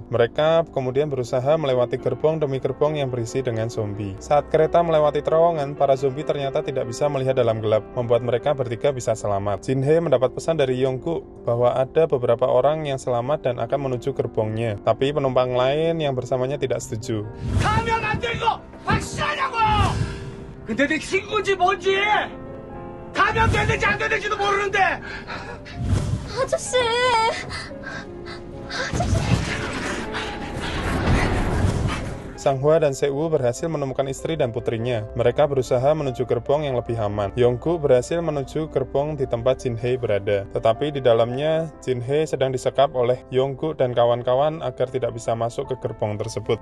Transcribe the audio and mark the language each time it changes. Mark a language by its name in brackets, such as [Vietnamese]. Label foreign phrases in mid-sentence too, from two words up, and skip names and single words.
[Indonesian] Mereka kemudian berusaha melewati gerbong demi gerbong yang berisi dengan zombie. Saat kereta melewati terowongan, para zombie ternyata tidak bisa melihat dalam gelap, membuat mereka bertiga bisa selamat. Jin-hee mendapat pesan dari Yong-guk bahwa ada beberapa orang yang selamat dan akan menuju gerbongnya. Tapi penumpang lain yang bersamanya tidak setuju. [Korean] 가면 안 되고 확실하냐고! 근데 내 친구인지 뭔지 가면 되는지 안 되는지도 모르는데 아저씨. [Indonesian] Sang Hwa dan Seo-woo berhasil menemukan istri dan putrinya. Mereka berusaha menuju gerbong yang lebih aman. Yong-guk berhasil menuju gerbong di tempat Jin-hee berada. Tetapi di dalamnya, Jin-hee sedang disekap oleh Yong-guk dan kawan-kawan agar tidak bisa masuk ke gerbong tersebut.